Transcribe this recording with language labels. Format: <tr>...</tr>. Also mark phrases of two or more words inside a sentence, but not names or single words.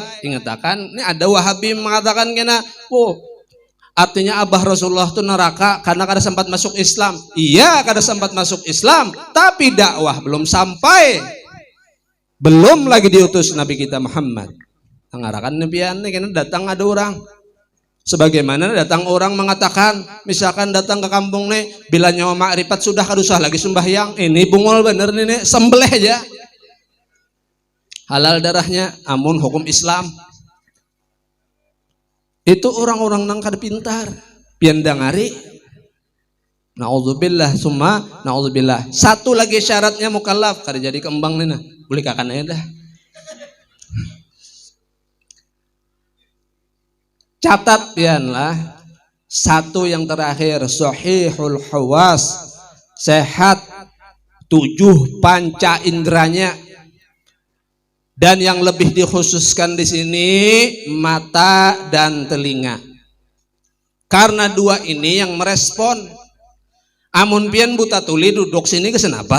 <id>Ingatkan, ini ada Wahabi mengatakan kena, artinya abah Rasulullah itu neraka karena kada sempat masuk Islam. Iya, kada sempat masuk Islam, tapi dakwah belum sampai, belum lagi diutus Nabi kita Muhammad.</id> <bjn>Ngarakan nebian nih, karena datang ada orang.</bjn> <id>Sebagaimana datang orang mengatakan, misalkan datang ke kampung nih, bila nyawa makrifat sudah</id> <bjn>kadusah lagi</bjn> <id>sembahyang, ini</id> <bjn>bungol bener nih,</bjn> <id>sembelih aja. Halal darahnya, amun hukum Islam.</id> <bjn>Itu orang-orang nang kada pintar, pian dangari.</bjn> <ar>نعوذ بالله ثم نعوذ بالله.</ar> <id>Satu lagi syaratnya mukallaf,</id> <bjn>kada jadi kembang nih nah. Boleh kakan aja dah. Catat pianlah.</bjn> <id>Satu yang terakhir,</id> <ar>صحيح الحواس,</ar> <id>sehat 7 panca inderanya. Dan yang lebih dikhususkan di sini mata dan telinga. Karena dua ini yang merespon.</id> <bjn>Amun pian buta tuli duduk sini ke kenapa?</bjn>